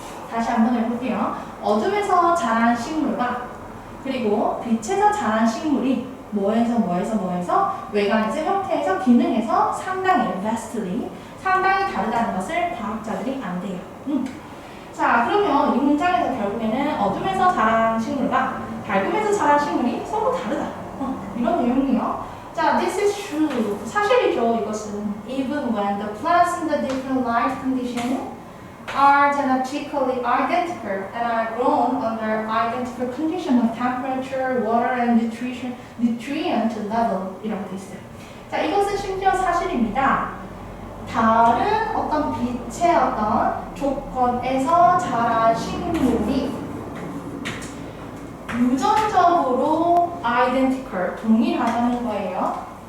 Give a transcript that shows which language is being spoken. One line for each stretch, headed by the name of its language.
Korean: 다시 한번 해볼게요. 어둠에서 자란 식물과 그리고 빛에서 자란 식물이 뭐에서 외관에서 형태에서 기능에서 상당히 vastly, 상당히 다르다는 것을 과학자들이 안대요. 자, 그러면 이 문장에서 결국에는 어둠에서 자란 식물과 밝음에서 자란 식물이 서로 다르다. 이런 내용이에요. 자,
English: this is true.
Korean: 사실이죠, 이것은.
English: Even when the plants in the different light conditions are genetically identical and are grown under identical conditions of temperature, water, and nutrient level
Korean: 이라고 돼 있어요. 자, 이것은 심지어 사실입니다. 다른 어떤 빛의 어떤 조건에서 자란 식물이 유전적으로 identical, 동일하다는 거예요.